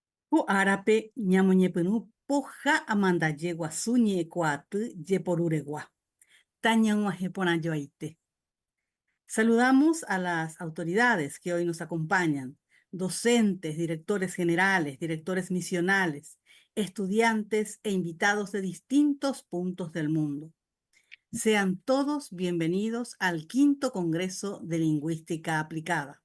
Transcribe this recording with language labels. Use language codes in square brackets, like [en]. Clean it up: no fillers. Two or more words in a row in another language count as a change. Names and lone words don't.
[gn] Ko arape ñamoñepyrũ poha amandaje guasu ñe'ẽkuaaty jeporuregua. Tañag̃uahẽ porãjoaite. [es] Saludamos a las autoridades que hoy nos acompañan, docentes, directores generales, directores misionales, estudiantes e invitados de distintos puntos del mundo. Sean todos bienvenidos al Quinto Congreso de Lingüística Aplicada.